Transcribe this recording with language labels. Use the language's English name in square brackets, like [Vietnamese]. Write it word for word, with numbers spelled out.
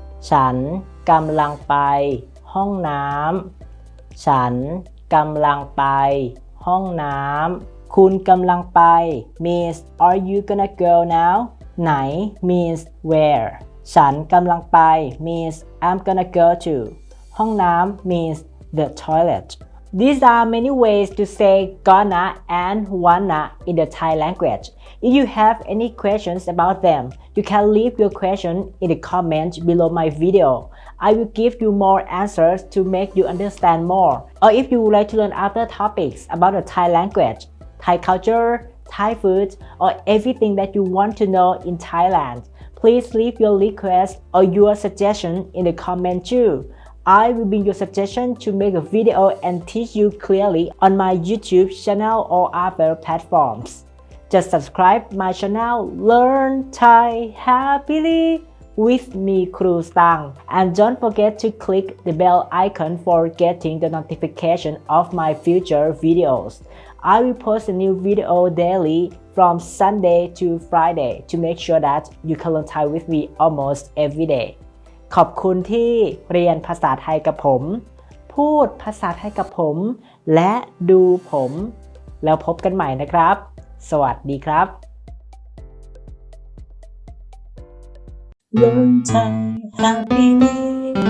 [Thai] ฉันกำลังไปห้องน้ำฉันกำลังไปห้องน้ำคุณกำลังไป [English] means are you gonna go now ไหน means where [Thai] ฉันกำลังไป [English] means I'm gonna go to ห้องน้ำ means the toilet These are many ways to say gonna and wanna in the Thai language. If you have any questions about them, you can leave your question in the comments below my video. I will give you more answers to make you understand more. Or if you would like to learn other topics about the Thai language, Thai culture, Thai food, or everything that you want to know in Thailand, please leave your request or your suggestion in the comment too. I will be your suggestion to make a video and teach you clearly on my YouTube channel or other platforms. Just subscribe my channel Learn Thai Happily with me Kru Stang and don't forget to click the bell icon for getting the notification of my future videos. I will post a new video daily from Sunday to Friday to make sure that you can learn Thai with me almost every day. [Thai] ขอบคุณที่เรียนภาษาไทยกับผมพูดภาษาไทยกับผมและดูผมแล้วพบกันใหม่นะครับสวัสดีครับ Learn Thai Happily